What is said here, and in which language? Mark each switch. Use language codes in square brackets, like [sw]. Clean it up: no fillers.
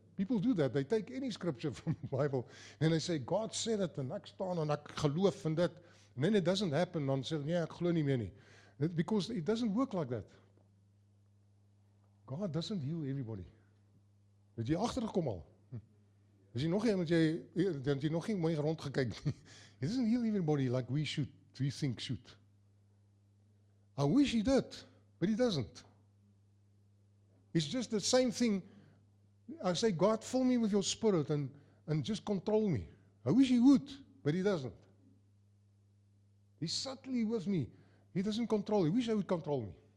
[en] People do that. They take any scripture from the Bible and they say, God said it, and [af] ek staan en ek geloof in dit. [en] And then it doesn't happen, [af] dan sê hulle, nee, ek glo nie meer nie. [en] Because it doesn't work like that. God doesn't heal everybody. [af] Het jy agtergekom al? As jy nog nie mooi rondgekyk nie. [en] He doesn't heal everybody like we think should. I wish He did, but He doesn't. It's just the same thing. I say, God, fill me with your Spirit and just control me. I wish He would, but He doesn't. He's subtly with me. He doesn't control. He wish He would control me.